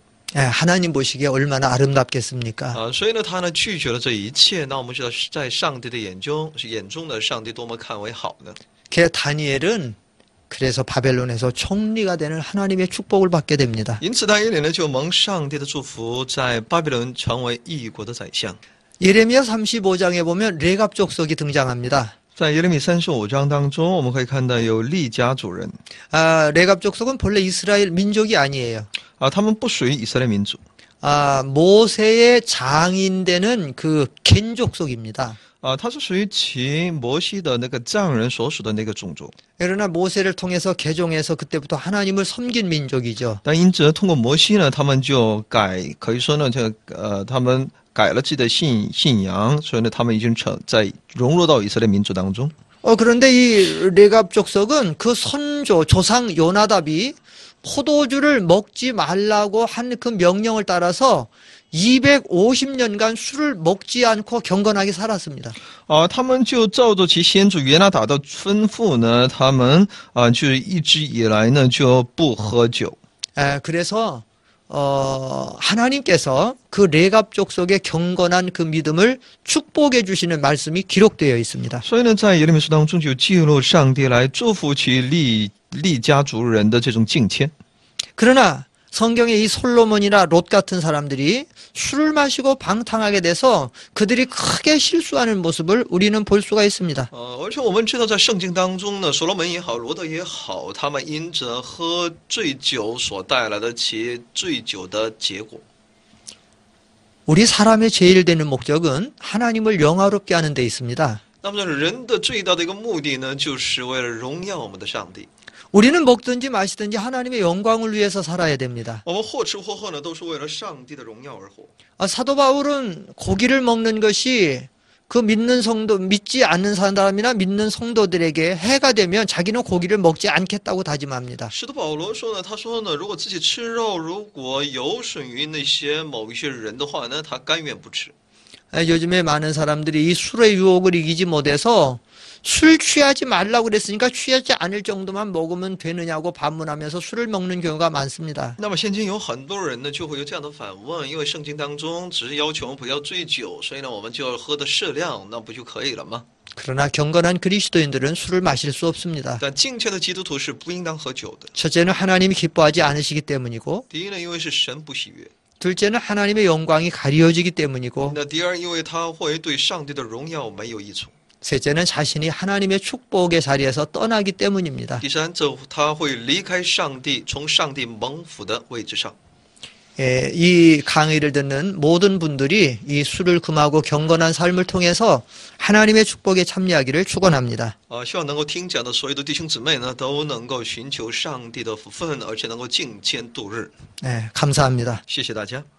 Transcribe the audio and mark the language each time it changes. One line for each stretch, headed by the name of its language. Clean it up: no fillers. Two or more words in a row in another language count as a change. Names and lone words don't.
Korean: 하나님 보시기에 얼마나 아름답겠습니까?
Chinese: 所以呢，他呢拒绝了这一切。那我们知道，在上帝的眼中呢，上帝多么看为好呢？
Korean: 다니엘은 그래서 바벨론에서 총리가 되는 하나님의 축복을 받게 됩니다.
Chinese: 因此，但以理呢就蒙上帝的祝福，在巴比伦成为异国的宰相。
Korean: 예레미야 35장에 보면 레갑 족속이 등장합니다.
Chinese: 在耶利米35章当中，我们可以看到有利家族人。
Korean: 레갑 족속은 본래 이스라엘 민족이 아니에요.
Chinese: 他们不属于以色列民族。
Korean: 모세의 장인 되는 그 겐 족속입니다.
Chinese: 它是属于其摩西的那个匠人所属的那个种族。
Korean: 그러나 모세를 통해서 개종해서 그때부터 하나님을 섬긴 민족이죠.
Chinese: 但因着通过摩西呢，他们就可以说呢，他们改了自己的信仰，所以呢，他们已经在融入到以色列民族当中。
Korean: 그런데 이 레갑 족속은 그 선조 조상 요나답이 포도주를 먹지 말라고 한 그 명령을 따라서 250년간 술을 먹지 않고 경건하게 살았습니다.
Chinese: 他们就照着其先祖约拿达的吩咐呢，他们就一直以来呢就不喝酒。
Korean: 그래서 하나님께서 그 레갑 족속의 경건한 그 믿음을 축복해 주시는 말씀이 기록되어 있습니다.
Chinese: 所以呢，在耶利米书当中就记录上帝来祝福其利家族人的这种敬虔。
Korean: 그러나 성경에 이 솔로몬이나 롯 같은 사람들이 술을 마시고 방탕하게 돼서 그들이 크게 실수하는 모습을 우리는 볼 수가 있습니다.
Chinese: 而且我们知道，在圣经当中呢，所罗门也好，罗德也好，他们因着喝醉酒所带来的其醉酒的结果。
Korean: 우리 사람의 제일 되는 목적은 하나님을 영화롭게 하는 데 있습니다.
Chinese: 那么人的最大的一个目的呢，就是为了荣耀我们的上帝。
Korean: 우리는 먹든지 마시든지 하나님의 영광을 위해서 살아야 됩니다.
Chinese: 我们或吃或喝呢，都是为了上帝的荣耀而活。
Korean: 사도 바울은 고기를 먹는 것이 그 믿지 않는 사람이나 믿는 성도들에게 해가 되면 자기는 고기를 먹지 않겠다고 다짐합니다.
Chinese: 使徒保罗说呢，他说呢，如果自己吃肉，如果有损于某一些人的话呢，他甘愿不吃。
Korean: 요즘에 많은 사람들이 이 술의 유혹을 이기지 못해서 술 취하지 말라고 그랬으니까 취하지 않을 정도만 먹으면 되느냐고 반문하면서 술을 먹는 경우가 많습니다.
Chinese: 那么现今有很多人呢，就会有这样的反问，因为圣经当中只是要求我们不要醉酒，所以呢，我们就要喝的适量，那不就可以了吗？
Korean: 그러나 경건한 그리스도인들은 술을 마실 수 없습니다.
Chinese: 但敬虔的基督徒是不应当喝酒的。
Korean: 첫째는 하나님이 기뻐하지 않으시기 때문이고
Chinese: 第一呢，因为是神不喜悦；
Korean: 둘째는 하나님의 영광이 가려지기 때문이고
Chinese: 那第二，因为他会对上帝的荣耀没有益处；
Korean: 셋째는 자신이 하나님의 축복의 자리에서 떠나기 때문입니다.
Chinese: 第三，他会离开上帝，从上帝蒙福的位置上。
Korean: 이 강의를 듣는 모든 분들이 이 술을 금하고 경건한 삶을 통해서 하나님의 축복에 참여하기를 축원합니다.
Chinese: 希望能够听讲的所有的弟兄姊妹呢，都能够寻求上帝的福分，而且能够敬虔度日。
Korean: 감사합니다.
Chinese: 谢谢大家。